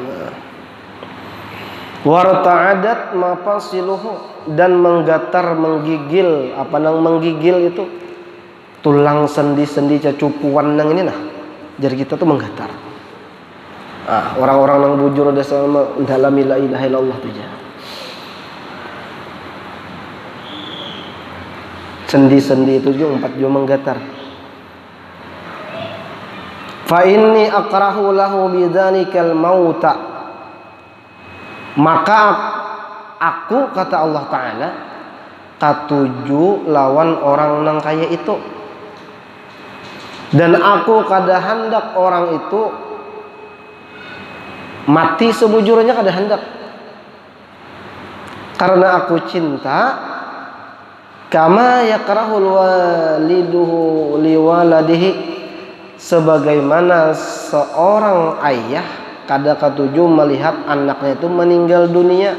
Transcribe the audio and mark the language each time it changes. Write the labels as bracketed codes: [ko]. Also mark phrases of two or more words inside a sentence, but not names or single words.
[ar] Warta'adat mafasiluhu, [bjn] dan menggatar, menggigil. Apa nang menggigil itu? Tulang sendi-sendi cacupuan nang ini nah. Jadi kita tuh menggatar. Orang-orang yang bujur dalam [ar] la ilaha illallah [bjn] tu je. Sendi-sendi itu juga 4 jua menggatar. [ar] فإني أكره له بذلك الموت. [bjn] Maka aku, kata Allah Ta'ala, katuju lawan orang nang kaya itu. Dan aku kada hendak orang itu mati sebujurnya, kada hendak. Karena aku cinta, [ar] كما يكره الوالد لولده, [bjn] sebagaimana seorang ayah kada katuju melihat anaknya itu meninggal dunia.